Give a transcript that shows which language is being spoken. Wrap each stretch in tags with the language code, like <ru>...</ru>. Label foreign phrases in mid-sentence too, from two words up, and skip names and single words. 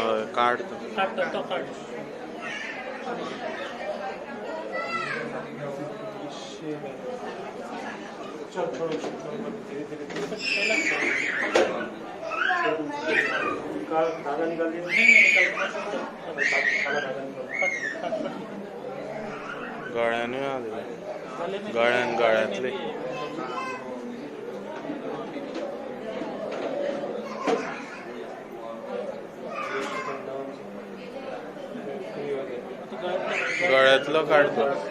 <mr>काढतो तो काढ.</mr> <hi>चल छोड़ो धीरे धीरे धागा निकाल दिया काला धागा निकाल</hi> <mr>गळ्याने आले गळ्यातले गळ्यातलं काढतो</mr>